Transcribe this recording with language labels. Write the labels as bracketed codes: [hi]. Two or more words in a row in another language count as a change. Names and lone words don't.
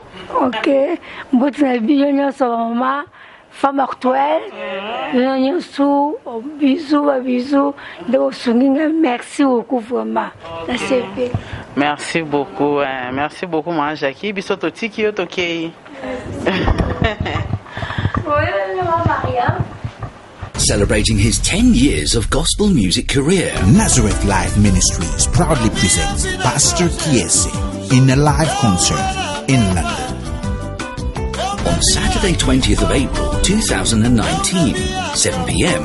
[ln] Ok, mbote na biyo sa mama [fr] femme actuelle. Bisous, bisous. De sunginga, merci beaucoup vraiment. Merci beaucoup, merci beaucoup maman Jackie. [ln] Biso to tiki yo tokei. [en] Celebrating his 10 years of gospel music career, Nazareth Life Ministries proudly presents Pastor Kiese in a live concert in London. On Saturday 20th of April 2019, 7 p.m.